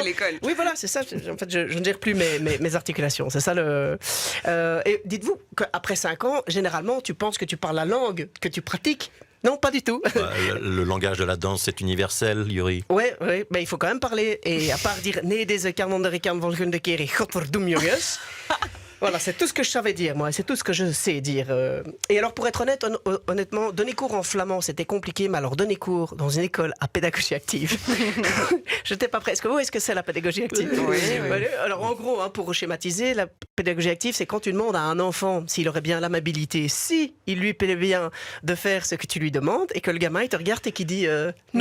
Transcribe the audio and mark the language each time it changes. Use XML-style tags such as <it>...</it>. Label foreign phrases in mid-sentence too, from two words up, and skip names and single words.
<fr>l'école. Oui, voilà, c'est ça. En fait, je ne gère plus mes articulations. C'est ça le. Et dites-vous qu'après 5 ans, généralement, tu penses que tu parles la langue que tu pratiques. Non, pas du tout. Le langage de la danse, c'est universel, Yuri. Ouais, mais il faut quand même parler. Et à part dire</fr> <nl>nee deze kan volgende keer godverdomme jongens.</nl> <fr>Voilà, c'est tout ce que je savais dire, moi. C'est tout ce que je sais dire. Et alors, pour être honnête, honnêtement, donner cours en flamand, c'était compliqué. Mais alors, donner cours dans une école à pédagogie active, j'étais pas prêt. Est-ce que vous voyez ce que c'est la pédagogie active? Oui. Alors, en gros, pour schématiser, la pédagogie active, c'est quand tu demandes à un enfant s'il aurait bien l'amabilité, si il lui plaît bien de faire ce que tu lui demandes, et que le gamin, il te regarde et qu'il dit non.</fr>